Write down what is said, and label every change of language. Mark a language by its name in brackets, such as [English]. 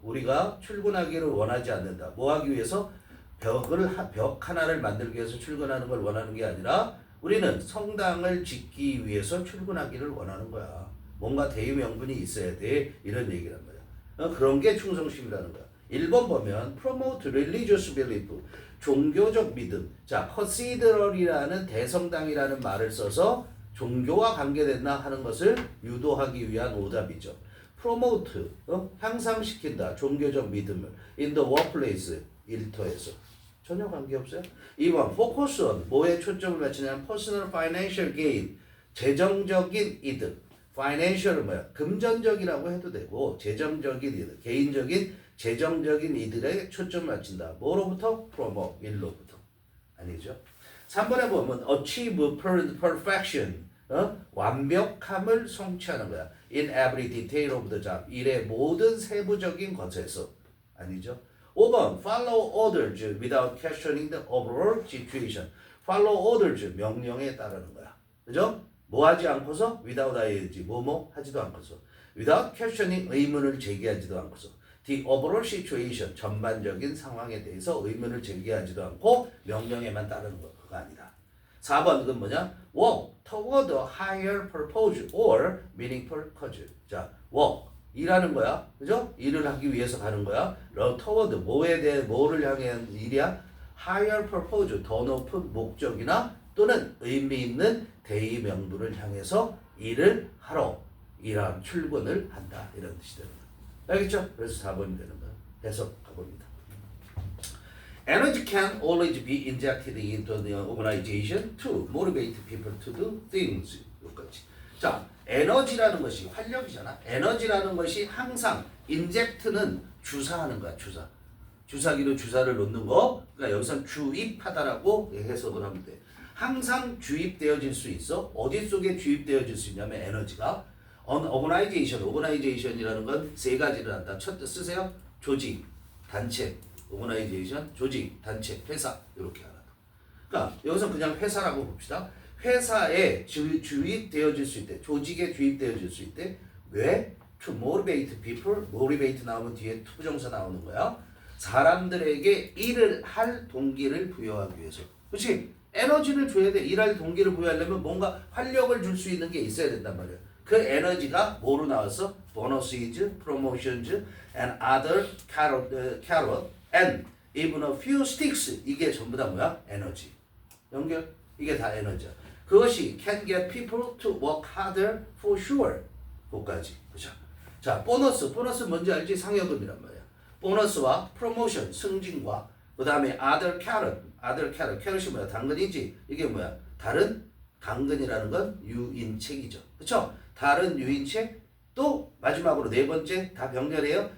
[Korean] 우리가 출근하기를 원하지 않는다. 뭐 하기 위해서? 벽 하나를 만들기 위해서 출근하는 걸 원하는 게 아니라 우리는 성당을 짓기 위해서 출근하기를 원하는 거야. 뭔가 대의 명분이 있어야 돼. 이런 얘기란 거야. 그런 게 충성심이라는 거야. 1번 보면 [English] promote religious belief. [Korean] 종교적 믿음. 자, cathedral이라는 대성당이라는 말을 써서 종교와 관계됐나 하는 것을 유도하기 위한 오답이죠. promote, 향상시킨다. 종교적 믿음을. [English] in the workplace, [Korean] 일터에서. 전혀 관계없어요. 2번, focus on, 뭐에 초점을 맞추냐면 [English] personal financial gain, [Korean] 재정적인 이득. financial은 뭐야? 금전적이라고 해도 되고 재정적인 이득, 개인적인 재정적인 이득에 초점을 맞춘다. 뭐로부터? promote, 일로부터. 아니죠. 3번에 보면 [English] achieve perfection, [Korean] 완벽함을 성취하는 거야. [English] In every detail of the job. [Korean] 일의 모든 세부적인 것에서. 아니죠. [English] 5번 follow orders without questioning the overall situation. [Korean] follow orders 명령에 따르는 거야. 그죠? 뭐 하지 않고서 without ing 뭐뭐 하지도 않고서 without questioning 의문을 제기하지도 않고서 the overall situation 전반적인 상황에 대해서 의문을 제기하지도 않고 명령에만 따르는 거 그거 아니다. 4번 그건 뭐냐? [English] Walk toward a higher purpose or meaningful cause. [Korean] 자, walk 일하는 거야, 그죠? 일을 하기 위해서 가는 거야. toward 뭐에 대해 뭐를 향한 일이야? [English] higher purpose [Korean] 더 높은 목적이나 또는 의미 있는 대의 명분을 향해서 일을 하러 일한 출근을 한다 이런 뜻이 되는 거야. 알겠죠? 그래서 4번이 되는 거야. 해석 가봅니다. [English] Energy can always be injected into the organization to motivate people to do things. [Korean] 여기까지. 자, 에너지라는 것이 활력이잖아. 에너지라는 것이 항상 인젝트는 주사하는 거야. 주사. 주사기로 주사를 놓는 거. 그러니까 여기서 주입하다라고 해석을 하면 돼. 항상 주입되어질 수 있어. 어디 속에 주입되어질 수 있냐면 에너지가 organization이라는 건 세 가지를 한다. 첫 쓰세요. 조직, 단체, organization, 조직, 단체, 회사 이렇게 하나. 그러니까 여기서 그냥 회사라고 봅시다. 회사에 주입되어질 수 있대. 조직에 주입되어질 수 있대. 왜? [English] To motivate people. [Korean] motivate 나오면 뒤에 투부정사 나오는 거야. 사람들에게 일을 할 동기를 부여하기 위해서. 그렇지? 에너지를 줘야 돼. 일할 동기를 부여하려면 뭔가 활력을 줄 수 있는 게 있어야 된단 말이야. 그 에너지가 뭐로 나왔어? [English] bonuses, promotions, and other carrot, and even a few sticks. [Korean] 이게 전부 다 뭐야? 에너지. 연결? 이게 다 에너지야. 그것이 [English] can get people to work harder for sure. [Korean] 그거까지. 그죠? 자, 보너스 뭔지 알지? 상여금이란 말이야. 보너스와 프로모션, 승진과 그 다음에 other carrot이 뭐야? 당근이지. 이게 뭐야? 다른 당근이라는 건 유인책이죠. 그쵸? 다른 유인책 또 마지막으로 네 번째 다 병렬해요.